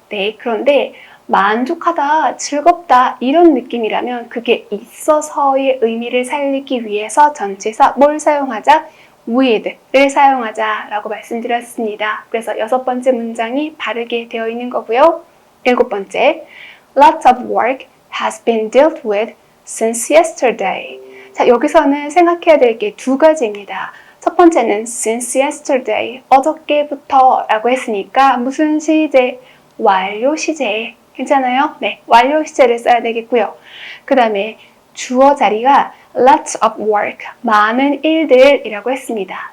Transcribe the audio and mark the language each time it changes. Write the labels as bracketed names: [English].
[Korean] 네, 그런데 만족하다, 즐겁다 이런 느낌이라면 그게 있어서의 의미를 살리기 위해서 전치사 뭘 사용하자? with를 사용하자 라고 말씀드렸습니다. 그래서 여섯 번째 문장이 바르게 되어 있는 거고요. 일곱 번째, [English] lots of work has been dealt with since yesterday. [Korean] 자, 여기서는 생각해야 될 게 두 가지입니다. 첫 번째는 [English] since yesterday, [Korean] 어저께부터 라고 했으니까 무슨 시제? 완료 시제. 괜찮아요? 네, 완료 시제를 써야 되겠고요. 그 다음에 주어 자리가 [English] lots of work, [Korean] 많은 일들이라고 했습니다.